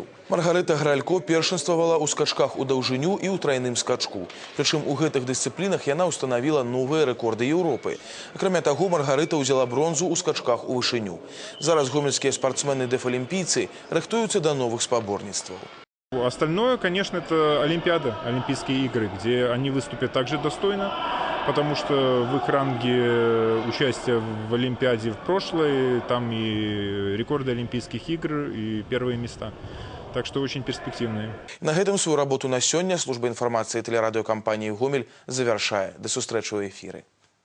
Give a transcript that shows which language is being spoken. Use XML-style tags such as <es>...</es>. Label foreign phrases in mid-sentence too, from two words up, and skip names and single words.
<be>Маргарыта Гралько першынствавала ў скачках у даўжыню і ў трайным скачку. Прычым у гэтых дысцыплінах яна ўстанавіла новыя рэкорды Еўропы. Акрамя таго, Маргарыта ўзяла бронзу ў скачках у вышыню. Зараз гомельскія спартсмены-дэфалімпійцы рыхтуюцца да новых спаборніцтваў.</be> <ru>Остальное, конечно, это Олимпиада, Олимпийские игры, где они выступят также достойно, потому что в их ранге участия в Олимпиаде в прошлой, там и рекорды Олимпийских игр, и первые места. Так что очень перспективные.</ru> <be>На гэтым свою работу на сёння служба інфармацыі тэлерадыёкампаніі «Гомель» завяршае. Да сустрэчы ў эфіры.</be>